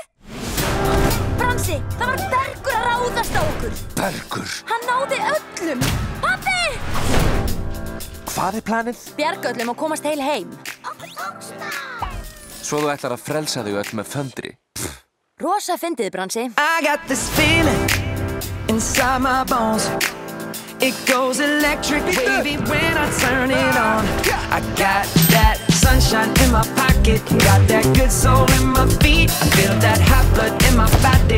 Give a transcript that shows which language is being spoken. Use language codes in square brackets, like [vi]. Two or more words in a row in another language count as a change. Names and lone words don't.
[is] Bransi, það var Bergur að ráðast á okkur. Bergur? Hann náði öllum. Pabbi! Hvað planið? Bjarga öllum og komast heil heim. Okkur tókst það. Svo þú ætlar að frelsa þau öll með föndri. Rosa fyndið, Bransi. [en] I got this feeling inside my bones. It goes electric wavy when I turn it on. I got that sunshine in my pocket. Got that good soul in my feet. I feel that hot blood in my body.